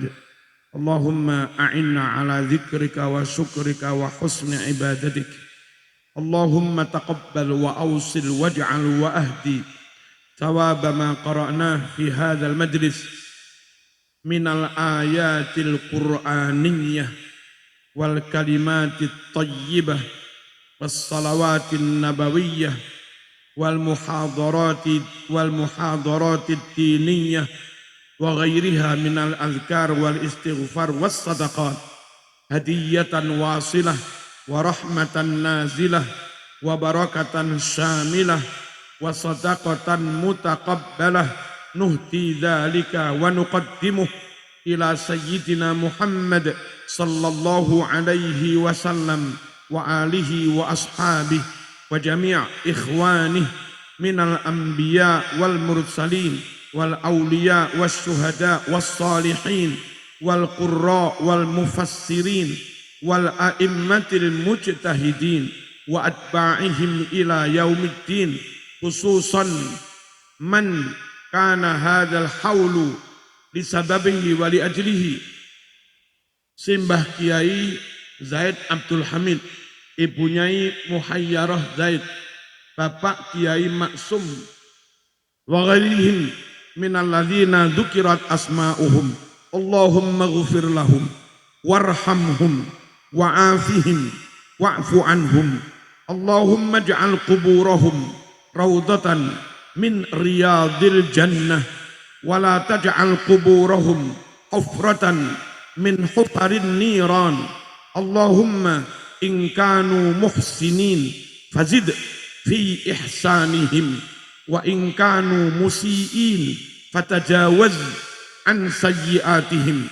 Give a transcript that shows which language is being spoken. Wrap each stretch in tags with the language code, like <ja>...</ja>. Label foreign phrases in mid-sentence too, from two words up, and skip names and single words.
<ar>اللهم أعنا على ذكرك وشكرك وحسن عبادتك. اللهم تقبل وأوصل واجعل وأهد ثواب ما قرأنا في هذا المجلس من الآيات القرآنية والكلمات الطيبة والصلوات النبوية وال المحاضرات الدينية وغيرها من الأذكار والاستغفار والصدقات هدية واصلة ورحمة نازلة وبركة شاملة وصدقة متقبلة نهدي ذلك ونقدمه إلى سيدنا محمد صلى الله عليه وسلم وآله وأصحابه وجميع إخوانه من الأنبياء والمرسلين والأولياء والشهداء والصالحين والقراء والمفسرين والأئمة المجتهدين وأتباعهم إلى يوم الدين خصوصا من كان هذا الحول لسببه ولأجله. Simbah Kiai Zaid Abdul Hamid, Ibu Nyai Muhayyarah Zaid, Bapak Kiai Maksum وغيرهم من الذين ذكرت أسماؤهم. اللهم اغفر لهم وارحمهم وعافهم واعف عنهم. اللهم اجعل قبورهم روضة من رياض الجنة ولا تجعل قبورهم حفرة من حفر النيران. اللهم إن كانوا محسنين فزد في إحسانهم وإن كانوا مسيئين فتجاوز عن سيئاتهم.</ar>